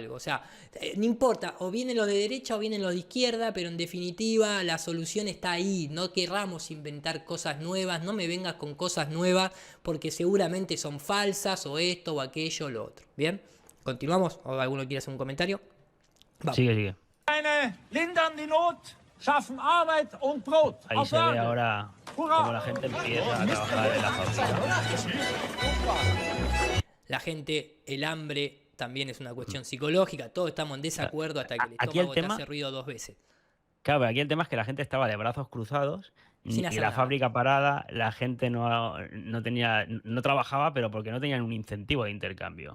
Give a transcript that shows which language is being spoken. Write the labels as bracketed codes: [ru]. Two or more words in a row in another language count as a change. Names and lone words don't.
[es] O sea, no importa, o vienen los de derecha o vienen los de izquierda, pero en definitiva la solución está ahí. No querramos inventar cosas nuevas, no me vengas con cosas nuevas, porque seguramente son falsas, o esto, o aquello, o lo otro. ¿Bien? ¿Continuamos? ¿O alguno quiere hacer un comentario? Vamos. Sigue. [de] Lindern die Not, schaffen Arbeit und Brot. [es] Ahí se ve ahora cómo la gente empieza a trabajar en la fábrica. La gente, el hambre también es una cuestión psicológica. Todos estamos en desacuerdo hasta que el estómago te hace ruido 2 veces. Claro, aquí el tema es que la gente estaba de brazos cruzados y la fábrica parada, la gente no trabajaba, pero porque no tenían un incentivo de intercambio.